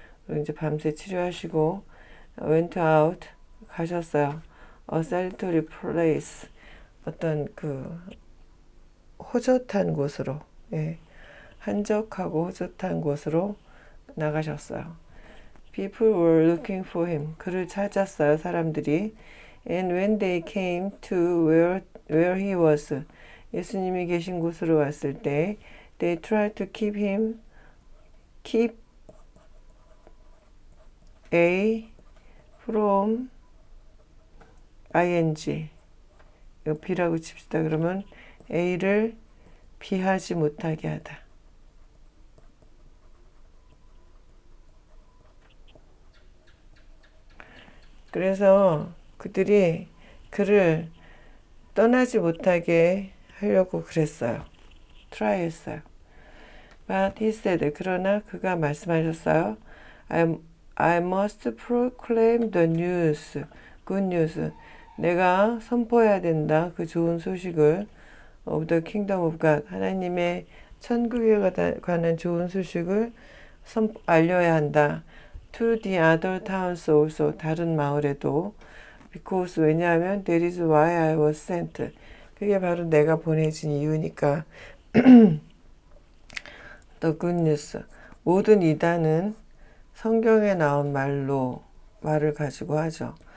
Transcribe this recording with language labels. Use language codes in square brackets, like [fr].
[ko] 그리고 이제 밤새 치료하시고 went out, 가셨어요. A solitary place, 어떤 그 호젓한 곳으로, 예, 한적하고 호젓한 곳으로 나가셨어요. [en] People were looking for him, 그를 찾았어요, 사람들이. And when they came to where he was, 예수님이 계신 곳으로 왔을 때 they tried to keep A from ing, 이거 B라고 칩시다. [ko] 그러면 A를 비하지 못하게 하다. 그래서 그들이 그를 떠나지 못하게 하려고 그랬어요. try 했어요. But he said, 그러나 그가 말씀하셨어요. [en] I must proclaim the news, good news. [ko] 내가 선포해야 된다. 그 좋은 소식을 of the kingdom of God, 하나님의 천국에 관한 좋은 소식을 알려야 한다. [en] To the other towns also, 다른 마을에도. Because, 왜냐하면 that is why I was sent. [ko] 그게 바로 내가 보내진 이유니까. [en] The good news. [ko] 모든 이단은 성경에 나온 말을 가지고 하죠.